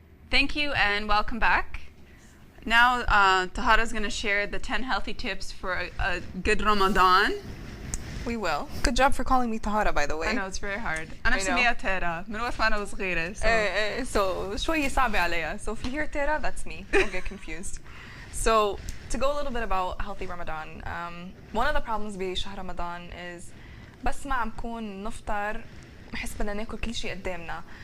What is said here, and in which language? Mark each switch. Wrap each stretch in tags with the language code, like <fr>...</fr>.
<en>Thank you and welcome back. Now, Taharah is going to share the 10 healthy tips for a good Ramadan. We will. Good job for calling me Taharah, by the way. I know, it's very hard.</en> <ar>أنا بسميها تارا من وقت ما أنا وصغيرة. So شوية صعبة عليها.</ar> <en>So if you hear Tara, that's me. Don't get confused. So to go a little bit about healthy Ramadan, one of the problems بشهر Ramadan is بس ما عم نكون نفطر بحس بدنا ناكل كل شيء قدامنا.</en>